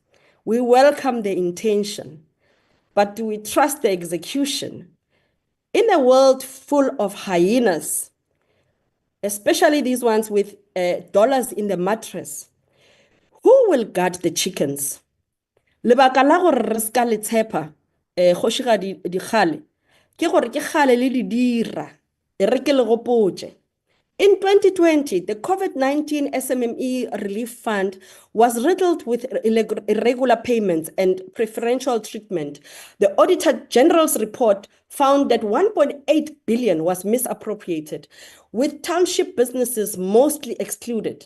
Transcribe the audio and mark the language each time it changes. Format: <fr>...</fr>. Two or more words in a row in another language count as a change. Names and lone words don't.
<en>We welcome the intention, but do we trust the execution? In a world full of hyenas, especially these ones with dollars in the mattress, who will guard the chickens?</en> <nso>Lebaka la gore re ska le tshepa Kgoshigadi Dikgale ke gore ke kgale le di dira, e re ke le gopotse.</nso> <en>In 2020, the COVID-19 SMME Relief Fund was riddled with irregular payments and preferential treatment. The Auditor General's report found that 1.8 billion was misappropriated, with township businesses mostly excluded.</en>